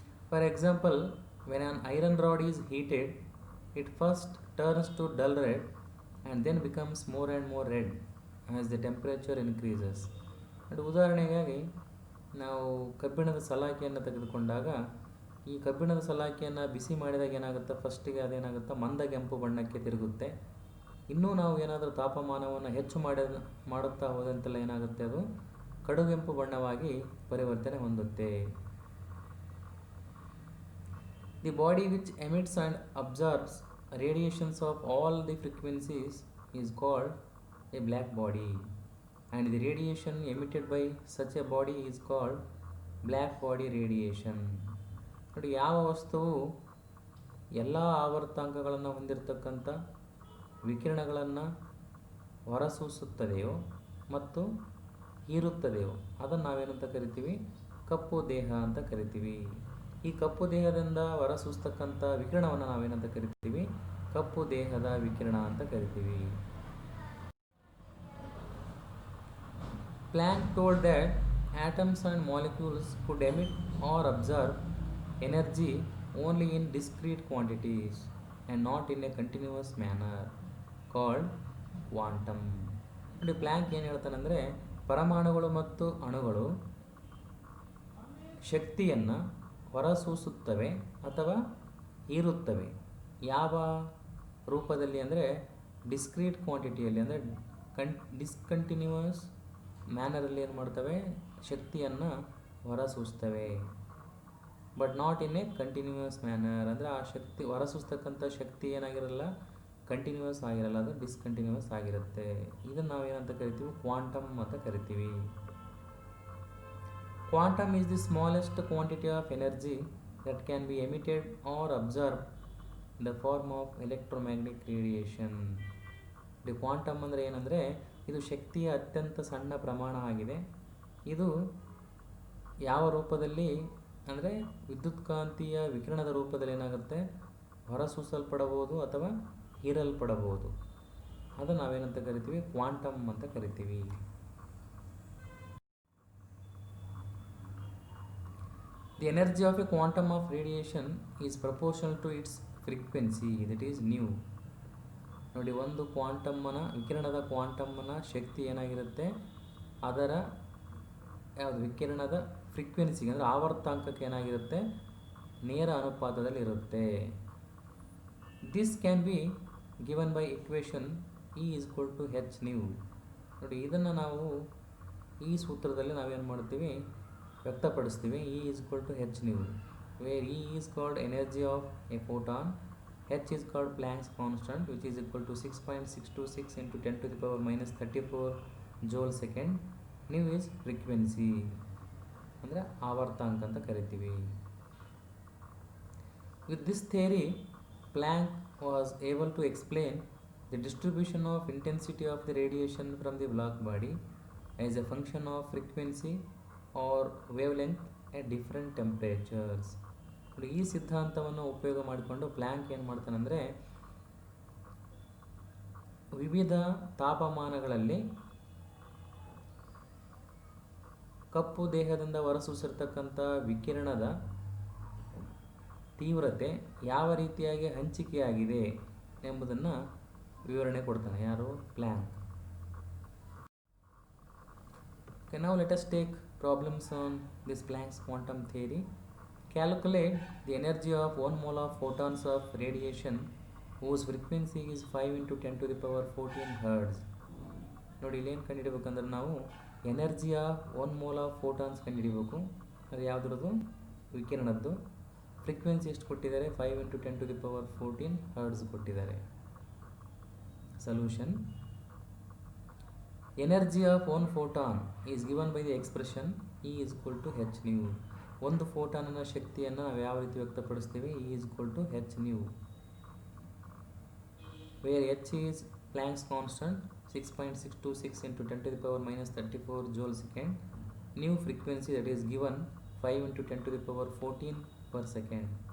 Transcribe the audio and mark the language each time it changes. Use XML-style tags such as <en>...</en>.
<en>For example, when an iron rod is heated, it first turns to dull red and then becomes more and more red as the temperature increases.</en> <kn>ಉದಾಹರಣೆಗಾಗಿ ನಾವು ಕಬ್ಬಿಣದ ಸಲಾಕೆಯನ್ನು ತೆಗೆದುಕೊಂಡಾಗ ಈ ಕಬ್ಬಿಣದ ಸಲಾಕೆಯನ್ನು ಬಿಸಿ ಮಾಡಿದಾಗ ಏನಾಗುತ್ತೆ, ಫಸ್ಟಿಗೆ ಅದೇನಾಗುತ್ತೆ ಮಂದಗೆಂಪು ಬಣ್ಣಕ್ಕೆ ತಿರುಗುತ್ತೆ. ಇನ್ನೂ ನಾವು ಏನಾದರೂ ತಾಪಮಾನವನ್ನು ಹೆಚ್ಚು ಮಾಡುತ್ತಾ ಹೋದಂತೆಲ್ಲ ಏನಾಗುತ್ತೆ, ಅದು ಕಡುಗೆಂಪು ಬಣ್ಣವಾಗಿ ಪರಿವರ್ತನೆ ಹೊಂದುತ್ತೆ.</kn> <en>The body which emits and absorbs radiations of all the frequencies is called a black body, and the radiation emitted by such a body is called black body radiation.</en> <kn>ನೋಡಿ, ಯಾವ ವಸ್ತುವು ಎಲ್ಲ ಆವರ್ತನಾಂಕಗಳನ್ನು ಹೊಂದಿರತಕ್ಕಂಥ ವಿಕಿರಣಗಳನ್ನು ಹೊರಸೂಸುತ್ತದೆಯೋ ಮತ್ತು ಹೀರುತ್ತದೆಯೋ ಅದನ್ನು ನಾವೇನಂತ ಕರಿತೀವಿ? ಕಪ್ಪು ದೇಹ ಅಂತ ಕರಿತೀವಿ. ಈ ಕಪ್ಪು ದೇಹದಿಂದ ಹೊರಸೂಸ್ತಕ್ಕಂಥ ವಿಕಿರಣವನ್ನು ನಾವೇನಂತ ಕರಿತೀವಿ? ಕಪ್ಪು ದೇಹದ ವಿಕಿರಣ ಅಂತ ಕರಿತೀವಿ.</kn> <en>Planck told that atoms and molecules could emit or absorb energy only in discrete quantities and not in a continuous manner called quantum.</en> <kn>ನೋಡಿ, ಪ್ಲ್ಯಾಂಕ್ ಏನು ಹೇಳ್ತಾನಂದರೆ, ಪರಮಾಣುಗಳು ಮತ್ತು ಅಣುಗಳು ಶಕ್ತಿಯನ್ನು ಹೊರಸೂಸುತ್ತವೆ ಅಥವಾ ಹೀರುತ್ತವೆ. ಯಾವ ರೂಪದಲ್ಲಿ ಅಂದರೆ ಡಿಸ್ಕ್ರೀಟ್ ಕ್ವಾಂಟಿಟಿಯಲ್ಲಿ, ಅಂದರೆ ಡಿಸ್ಕಂಟಿನ್ಯೂಯಸ್ ಮ್ಯಾನರಲ್ಲಿ ಏನು ಮಾಡ್ತವೆ? ಶಕ್ತಿಯನ್ನು ಹೊರಸೂಸ್ತವೆ.</kn> <en>but not in a continuous manner,</en> <kn>ಅಂದರೆ ಆ ಶಕ್ತಿ ಹೊರಸೂಸ್ತಕ್ಕಂಥ ಶಕ್ತಿ ಏನಾಗಿರಲ್ಲ? ಕಂಟಿನ್ಯೂಯಸ್ ಆಗಿರಲ್ಲ, ಅದು ಡಿಸ್ಕಂಟಿನ್ಯೂಯಸ್ ಆಗಿರುತ್ತೆ. ಇದನ್ನು ನಾವೇನಂತ ಕರಿತೀವಿ? ಕ್ವಾಂಟಮ್ ಅಂತ ಕರಿತೀವಿ.</kn> <en>Quantum is the smallest quantity of energy that can be emitted or absorbed in the form of electromagnetic radiation.</en> <kn>The quantum ಅಂದರೆ ಏನಂದರೆ, ಇದು ಶಕ್ತಿಯ ಅತ್ಯಂತ ಸಣ್ಣ ಪ್ರಮಾಣ ಆಗಿದೆ. ಇದು ಯಾವ ರೂಪದಲ್ಲಿ ಅಂದರೆ ವಿದ್ಯುತ್ಕಾಂತೀಯ ವಿಕಿರಣದ ರೂಪದಲ್ಲಿ ಏನಾಗುತ್ತೆ? ಹೊರಸೂಸಲ್ಪಡಬಹುದು ಅಥವಾ ಹೀರಲ್ಪಡಬಹುದು. ಅದನ್ನು ನಾವೇನಂತ ಕರಿತೀವಿ? ಕ್ವಾಂಟಮ್ ಅಂತ ಕರಿತೀವಿ.</kn> <en>The energy of a quantum of radiation is proportional to its frequency, that is nu.</en> <kn>ನೋಡಿ, ಒಂದು ಕ್ವಾಂಟಮ್ಮನ ವಿಕಿರಣದ ಕ್ವಾಂಟಮ್ಮನ ಶಕ್ತಿ ಏನಾಗಿರುತ್ತೆ? ಅದರ ಯಾವುದು ವಿಕಿರಣದ ಫ್ರೀಕ್ವೆನ್ಸಿಗೆ ಅಂದರೆ ಆವರ್ತಾಂಕಕ್ಕೆ ಏನಾಗಿರುತ್ತೆ? ನೇರ ಅನುಪಾತದಲ್ಲಿ ಇರುತ್ತೆ.</kn> <en>This can be given by equation E = h nu.</en> <kn>ನೋಡಿ, ಇದನ್ನು ನಾವು ಈ ಸೂತ್ರದಲ್ಲಿ ನಾವೇನು ಮಾಡ್ತೀವಿ? ವ್ಯಕ್ತಪಡಿಸ್ತೀವಿ.</kn> <en>E = h nu, where E is called energy of a photon, h is called Planck's constant, which is equal to 6.626 into 10 to the power minus 34 joule second. Nu is frequency,</en> <kn>ಅಂದರೆ ಆವರ್ತಾಂಕ ಅಂತ ಕರಿತೀವಿ.</kn> <en>With this theory, Planck was able to explain the distribution of intensity of the radiation from the black body as a function of frequency or wavelength at different temperatures.</en> <kn>ಈ ಸಿದ್ಧಾಂತವನ್ನು ಉಪಯೋಗ ಮಾಡಿಕೊಂಡು Planck ಏನು ಮಾಡ್ತಾನಂದರೆ, ವಿವಿಧ ತಾಪಮಾನಗಳಲ್ಲಿ ಕಪ್ಪು ದೇಹದಿಂದ ಹೊರಸೂಸಿರ್ತಕ್ಕಂಥ ವಿಕಿರಣದ ತೀವ್ರತೆ ಯಾವ ರೀತಿಯಾಗಿ ಹಂಚಿಕೆಯಾಗಿದೆ ಎಂಬುದನ್ನು ವಿವರಣೆ ಕೊಡ್ತಾನೆ. ಯಾರು? Planck.</kn> <en>Okay, now let us take problems on this Planck's quantum theory. Calculate the energy of 1 mole of photons of radiation whose frequency is 5 into 10 to the power 14 hertz.</en> <kn>ನೋಡಿ, ಇಲ್ಲೇನು ಕಂಡುಹಿಡಬೇಕಂದ್ರೆ ನಾವು</kn> <en>energy of 1 mole of photons</en> <kn>ಕಂಡುಹಿಡಬೇಕು. ಅದು ಯಾವುದ್ರದ್ದು? ವಿಕಿರಣದ್ದು. Frequency ಎಷ್ಟು ಕೊಟ್ಟಿದ್ದಾರೆ?</kn> <en>5 into 10 to the power 14 hertz</en> <kn>ಕೊಟ್ಟಿದ್ದಾರೆ.</kn> <en>Solution: energy of 1 photon is given by the expression E = h nu.</en> <kn>ಒಂದು ಫೋಟಾನಿನ ಶಕ್ತಿಯನ್ನು ನಾವು ಯಾವ ರೀತಿ ವ್ಯಕ್ತಪಡಿಸ್ತೀವಿ?</kn> <en>E = h nu, where h is Planck's constant 6.626 into 10 to the power minus 34 joule second. Nu frequency, that is given 5 into 10 to the power 14 per second.</en>